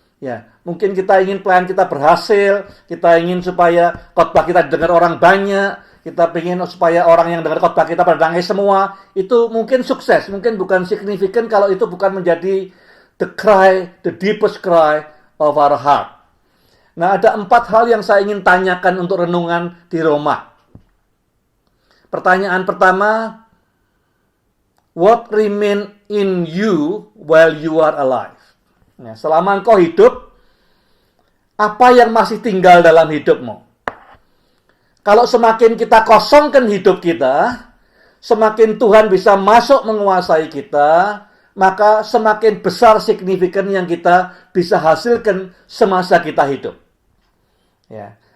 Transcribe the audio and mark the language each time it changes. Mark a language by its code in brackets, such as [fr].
[id] Ya, mungkin kita ingin pelayan kita berhasil, kita ingin supaya khotbah kita didengar orang banyak, kita ingin supaya orang yang dengar khotbah kita pada nangis semua. Itu mungkin sukses, mungkin bukan signifikan kalau itu bukan menjadi [en] the cry, the deepest cry of our heart. [id] Nah, ada 4 hal yang saya ingin tanyakan untuk renungan di Roma. Pertanyaan pertama, [en] what remain in you while you are alive? [id] Nah, selama engkau hidup, apa yang masih tinggal dalam hidupmu? Kalau semakin kita kosongkan hidup kita, semakin Tuhan bisa masuk menguasai kita, maka semakin besar signifikan yang kita bisa hasilkan semasa kita hidup. Ya.